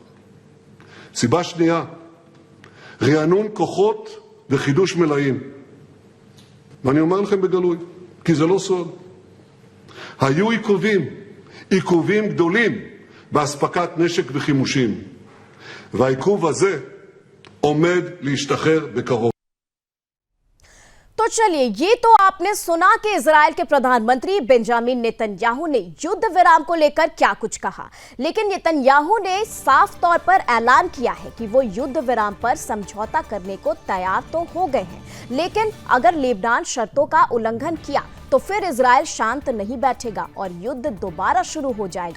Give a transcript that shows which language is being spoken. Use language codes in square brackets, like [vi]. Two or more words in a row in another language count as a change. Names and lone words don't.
[he] סיבה שנייה, רענון כוחות וחידוש מלאים. ואני אומר לכם בגלוי, כי זה לא סוד. היו עיכובים גדולים בהספקת נשק וחימושים, והעיכוב הזה עומד להשתחרר בקרוב. [hi] तो चलिए, ये तो आपने सुना कि इजराइल के प्रधानमंत्री बेंजामिन नेतन्याहू ने युद्ध विराम को लेकर क्या कुछ कहा, लेकिन नेतन्याहू ने साफ तौर पर ऐलान किया है कि वो युद्ध विराम पर समझौता करने को तैयार तो हो गए हैं, लेकिन अगर लेबनान शर्तों का उल्लंघन किया तो फिर इजराइल शांत नहीं बैठेगा और युद्ध दोबारा शुरू हो जाएगा।